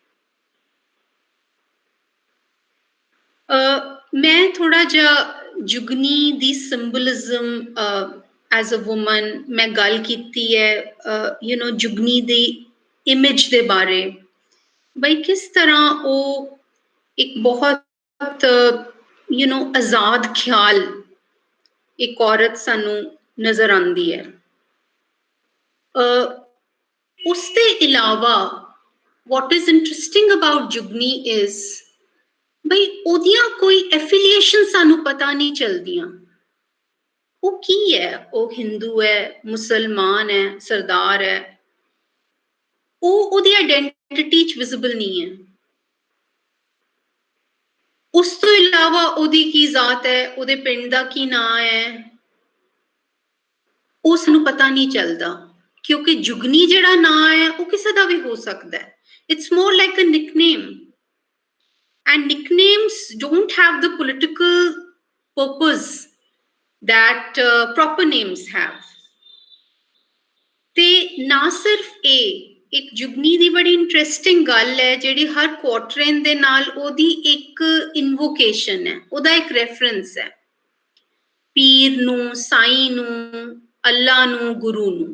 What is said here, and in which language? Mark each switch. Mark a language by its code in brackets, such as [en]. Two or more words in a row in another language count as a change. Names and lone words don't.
[pa] ਮੈਂ ਥੋੜਾ ਜਿਹਾ ਜੁਗਨੀ ਦੀ [en] symbolism as a woman [pa] ਮੈਂ ਗੱਲ ਕੀਤੀ ਹੈ, ਜੁਗਨੀ ਦੀ ਇਮੇਜ ਦੇ ਬਾਰੇ, ਬਈ ਕਿਸ ਤਰ੍ਹਾਂ ਉਹ ਇੱਕ ਬਹੁਤ ਆਜ਼ਾਦ ਖਿਆਲ ਇੱਕ ਔਰਤ ਸਾਨੂੰ ਨਜ਼ਰ ਆਉਂਦੀ ਹੈ। ਉਸ ਦੇ ਇਲਾਵਾ [en] what is interesting about ਜੁਗਨੀ is [pa] ਬਈ ਉਹਦੀਆਂ ਕੋਈ ਐਫੀਲੀਏਸ਼ਨ ਸਾਨੂੰ ਪਤਾ ਨਹੀਂ ਚੱਲਦੀਆਂ। ਉਹ ਕੀ ਹੈ? ਉਹ ਹਿੰਦੂ ਹੈ, ਮੁਸਲਮਾਨ ਹੈ, ਸਰਦਾਰ ਹੈ, ਉਹ ਉਹਦੀ ਆਇਡੈਂਟੀਟੀ 'ਚ ਵਿਜ਼ੀਬਲ ਨਹੀਂ ਹੈ। ਉਸ ਤੋਂ ਇਲਾਵਾ ਉਹਦੀ ਕੀ ਜ਼ਾਤ ਹੈ, ਉਹਦੇ ਪਿੰਡ ਦਾ ਕੀ ਨਾਂ ਹੈ, ਉਹ ਸਾਨੂੰ ਪਤਾ ਨਹੀਂ ਚੱਲਦਾ, ਕਿਉਂਕਿ ਜੁਗਨੀ ਜਿਹੜਾ ਨਾਂ ਹੈ ਉਹ ਕਿਸੇ ਦਾ ਵੀ ਹੋ ਸਕਦਾ ਹੈ। [en] It's more like a nickname, and nicknames don't have the political purpose that proper names have. [pa] ਤੇ ਨਾ ਸਿਰਫ ਇਹ, ਇੱਕ ਜੁਗਨੀ ਦੀ ਬੜੀ ਇੰਟਰਸਟਿੰਗ ਗੱਲ ਹੈ ਜਿਹੜੀ ਹਰ ਕੁਆਟਰੇਨ ਦੇ ਨਾਲ ਉਹਦੀ ਇੱਕ ਇਨਵੋਕੇਸ਼ਨ ਹੈ, ਉਹਦਾ ਇੱਕ ਰੈਫਰੈਂਸ ਹੈ, ਪੀਰ ਨੂੰ, ਸਾਈਂ ਨੂੰ, ਅੱਲਾ ਨੂੰ, ਗੁਰੂ ਨੂੰ।